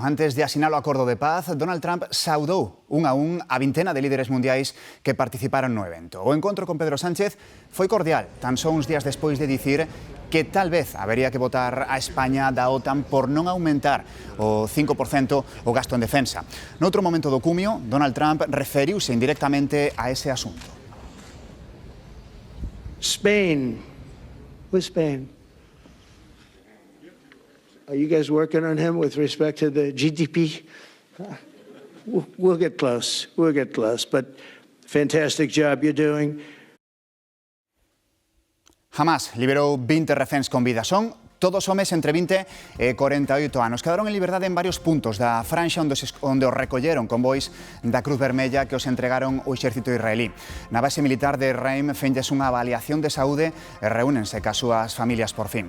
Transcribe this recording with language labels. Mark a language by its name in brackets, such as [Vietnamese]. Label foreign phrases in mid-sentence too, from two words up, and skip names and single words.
[Galician] Antes de asinar o acordo de paz, Donald Trump saudou a vintena de líderes mundiais que participaron no evento. O encontro con Pedro Sánchez foi cordial, tan só uns días despois de dicir que tal vez habería que votar a España da OTAN por non aumentar o 5% o gasto en defensa. Noutro momento do cumio, Donald Trump referiuse indirectamente a ese asunto. [English] Spain. Who's Spain? Are you guys working on him with respect to the GDP? We'll get close. We'll get close. But fantastic job you're doing. [Galician] Hamás liberou 20 reféns con vida. Son todos homes entre 20 e 48 anos. Quedaron en liberdade en varios puntos da franxa onde os recolleron convois da Cruz Vermella que os entregaron o exército israelí. Na base militar de Reim fenlles unha avaliación de saúde e reúnense cas súas familias por fin.